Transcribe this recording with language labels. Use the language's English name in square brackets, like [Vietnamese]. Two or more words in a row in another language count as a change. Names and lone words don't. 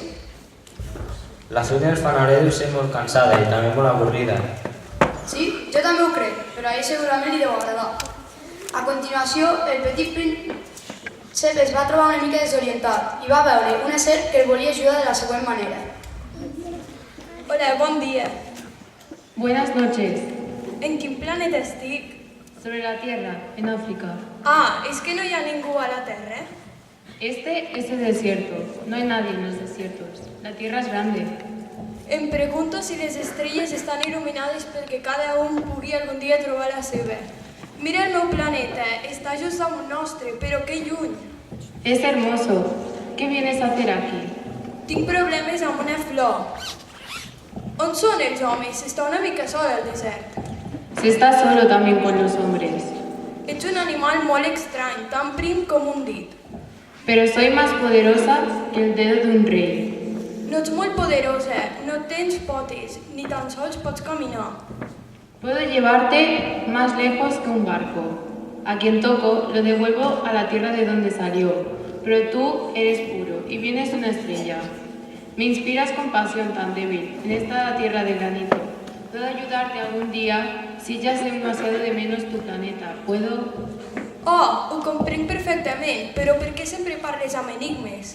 [Catalan] La feina del fanarer deu ser molt cansada i també molt avorrida. Sí, jo també ho crec, però a ell segurament li deu agradar. A continuació, el petit príncep es va trobar una mica desorientat i va veure una serp que el volia ajudar de la següent manera. Hola, bon dia. [Spanish] Buenas noches. [Catalan] En quin planeta estic? [Spanish] Sobre la Tierra, en África. [Catalan] Ah, és que no hi ha ningú a la Terra? [Spanish] Este es el desierto. No hay nadie en los desiertos. La Tierra es grande. [Catalan] Em pregunto si les estrelles estan il·luminades perquè cada un pugui algun dia trobar la seva. Mira el meu planeta, està just damunt nostre, però que lluny. [Spanish] Es hermoso. ¿Qué vienes a hacer aquí? [Catalan] Tinc problemes amb una flor. On són els homes? Està una mica sol al desert. [Spanish] Se está solo también con los hombres. [Catalan] Ets un animal molt estrany, tan prim com un dit. [Spanish] Pero soy más poderosa que el dedo de un rey. [Catalan] No ets molt poderosa, no tens potes, ni tan sols pots caminar. [Spanish] Puedo llevarte más lejos que un barco. A quien toco lo devuelvo a la tierra de donde salió. Pero tú eres puro y vienes de una estrella. Me inspiras compasión tan débil en esta tierra de granito. Puedo ayudarte algún día si ya sé demasiado de menos tu planeta. ¿Puedo? [Catalan] Oh, ho comprenc perfectament, però per què sempre parles amb enigmes?